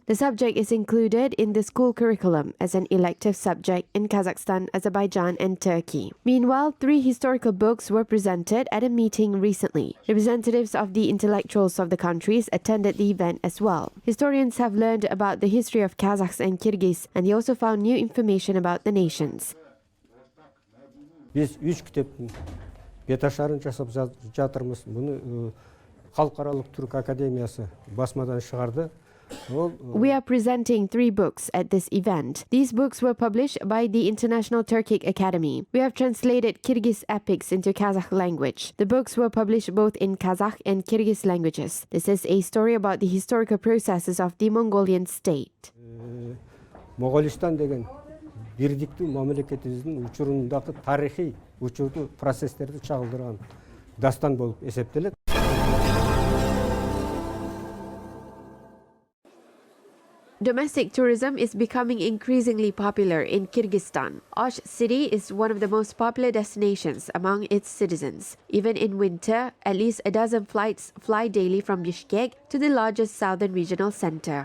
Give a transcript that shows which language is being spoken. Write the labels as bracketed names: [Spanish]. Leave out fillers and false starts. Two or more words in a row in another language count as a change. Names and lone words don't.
[English] The subject is included in the school curriculum as an elective subject in Kazakhstan, Azerbaijan, and Turkey. Meanwhile, 3 historical books were presented at a meeting recently. Representatives of the intellectuals of the countries attended the event as well. Historians have learned about the history of Kazakhs and Kyrgyz, and they also found new information about the nations. [Kazakh] Biz 3 кітептің беташарын жасап жатырмыз. Бұны Халықаралық Түрік Академиясы басмадан шығарды. [English] We are presenting 3 books at this event. These books were published by the International Turkic Academy. We have translated Kyrgyz epics into Kazakh language. The books were published both in Kazakh and Kyrgyz languages. This is a story about the historical processes of the Mongolian state. [Kyrgyz] Moğolistan деген бирдиктүү мамлекетибиздин учурундағы тарихи учурду процесстерди чагылдырган дастан болуп эсептелет. [English] Domestic tourism is becoming increasingly popular in Kyrgyzstan. Osh city is one of the most popular destinations among its citizens. Even in winter, at least a dozen flights fly daily from Bishkek to the largest southern regional center.